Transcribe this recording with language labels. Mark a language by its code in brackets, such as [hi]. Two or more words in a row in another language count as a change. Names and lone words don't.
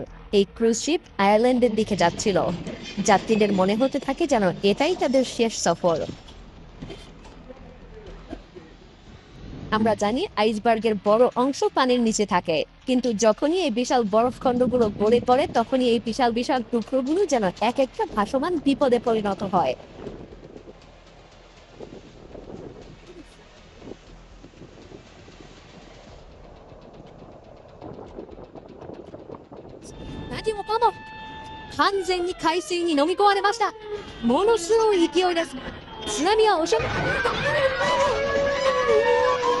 [bn] এই ক্রুজ শিপ আয়ারল্যান্ডের দিকে যাচ্ছিল। যাত্রীদের মনে হতে থাকে যেন এটাই তাদের শেষ সফর। আমরা জানি আইসবার্গের বড় অংশ পানির নিচে থাকে, কিন্তু যখনই এই বিশাল বরফখণ্ডগুলো গলে পড়ে তখনই এই বিশাল বিশাল টুকরোগুলো যেন এক একটা ভাসমান বিপদে পরিণত হয়। [ja] 完全に海水に飲み込まれました。ものすごい勢いです。津波は押し寄せ